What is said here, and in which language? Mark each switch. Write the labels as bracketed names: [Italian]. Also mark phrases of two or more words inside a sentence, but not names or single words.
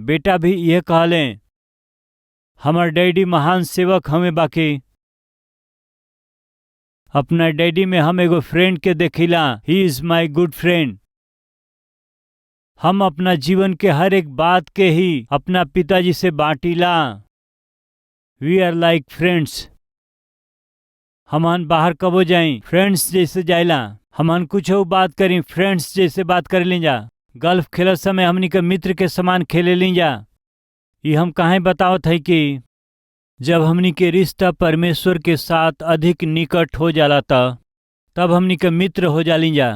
[Bhojpuri] बेटा भी यह कहले, हमार डैडी महान सेवक हमें, बाकी अपना डैडी में हम एगो फ्रेंड के देखिला। [English] He is my good friend. [Bhojpuri] हम अपना जीवन के हर एक बात के ही अपना पिताजी से बांटीला। [English] We are like friends. [Bhojpuri] हमन बाहर कबो जाई फ्रेंड्स जैसे जाइला। हमन कुछ बात करी फ्रेंड्स जैसे बात कर ली जा। गल्फ खेलत समय हमनी के मित्र के समान खेले ली जा। ये हम काहे बतावत है कि जब हमनी के रिश्ता परमेश्वर के साथ अधिक निकट हो जाला तब हमनी के मित्र हो जाली जा।